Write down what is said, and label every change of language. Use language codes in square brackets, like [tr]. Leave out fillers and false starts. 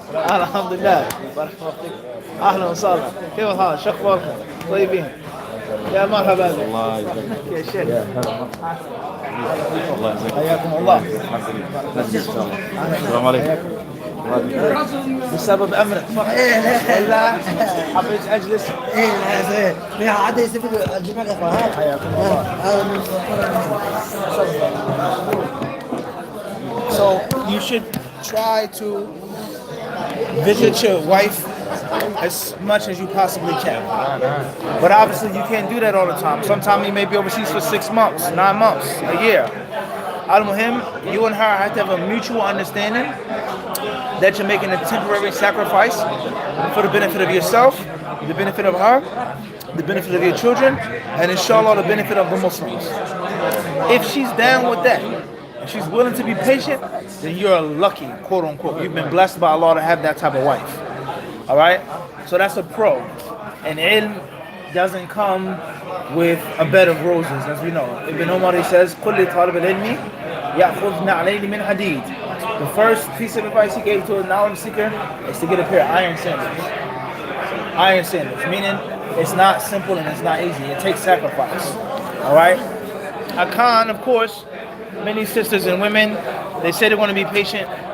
[ar] الحمد لله بارك الله فيك اهلا وسهلا كيف الحال شو اخباركم طيبين يا مرحبا الله يسلمك يا شيخ الله يسلمك حياكم الله السلام عليكم بسبب امرك ولا حبيت اجلس لا عاد يستفيد الجماعه الاخوان حياكم الله. [en] So you should try to visit your wife as much as you possibly can. But obviously you can't do that all the time. Sometimes you may be overseas for 6 months, 9 months, a year. Al-Muhim, you and her have to have a mutual understanding that you're making a temporary sacrifice for the benefit of yourself, the benefit of her, the benefit of your children, and inshallah the benefit of the Muslims. If she's down with that, if she's willing to be patient, then you're lucky, quote unquote. You've been blessed by Allah to have that type of wife. Alright? So that's a pro. And ilm doesn't come with a bed of roses, as we know. [ar] Ibn Umar says, كُلِّ طَالِبِ الْعِلْمِ يَأْخُذْ نَعْلَيْنِ مِنْ حَدِيدٍ. [en] The first piece of advice he gave to a knowledge seeker is to get a pair of iron sandals. Iron sandals, meaning it's not simple and it's not easy. It takes sacrifice. Alright? Akan, of course, many sisters and women, they say they want to be patient.